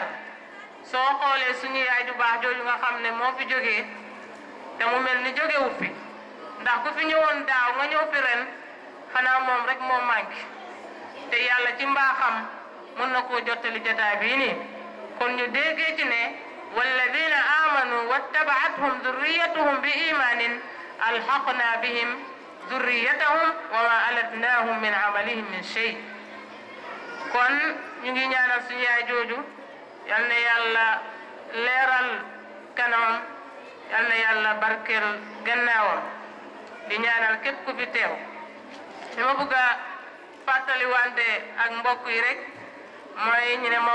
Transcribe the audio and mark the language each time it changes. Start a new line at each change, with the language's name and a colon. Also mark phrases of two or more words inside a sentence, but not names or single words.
Wolof: soo xoolee suñu yaay ju baax jooju nga xam ne moo fi jógee te mu mel ni jógewu fi ndax ku fi ñëwoon daaw nga ñëw fi ren xanaa moom rek moo manqué te yàlla ci mbaaxam mën na koo jottali jotaay bii nii. kon ñu déggee ci ne
Arabic: والذين آمنوا واتبعتهم ذريتهم بإيمان ألحقنا بهم ذريتهم وما ألتناهم من عملهم من شيء.
Wolof: kon ñu ngi ñaanal suñu yaay jooju yal na yàlla leeral kanamam yal na yàlla barkeel gannaawam. di ñaanal képp ku fi teew dama bëgg a fàttali wante ak mbokk yi rek mooy ñu ne